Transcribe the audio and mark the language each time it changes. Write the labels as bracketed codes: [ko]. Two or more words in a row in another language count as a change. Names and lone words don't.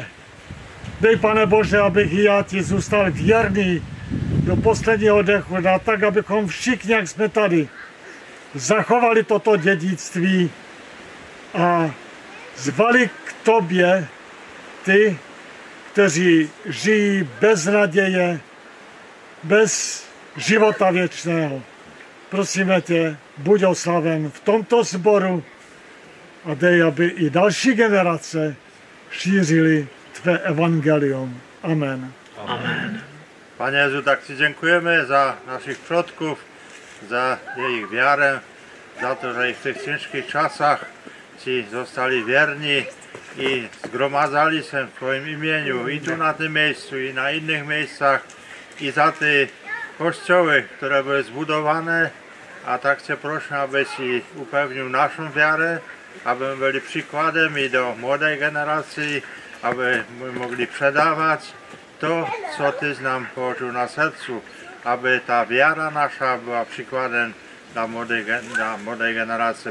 [cs] Dej, Pane Bože, abych i já ti zůstal věrný do posledního dechu, a tak, abychom všichni, jak jsme tady, zachovali toto dědictví a zvali k tobě ty, kteří žijí bez naděje, bez života věčného. Prosíme tě, buď oslaven v tomto sboru a dej, aby i další generace šířili tvé evangelium. Amen. Amen. [pl] Panie Jezu, tak Ci dziękujemy za naszych przodków, za ich wiarę, za to, że w tych ciężkich czasach Ci zostali wierni i zgromadzali się w Twoim imieniu i tu na tym miejscu, i na innych miejscach, i za te kościoły, które były zbudowane, a tak Cię proszę, abyś upewnił naszą wiarę, aby byli przykładem i do młodej generacji, aby mogli przedawać to, co Ty nam położył na sercu, aby ta wiara nasza była przykładem dla młodej generacji.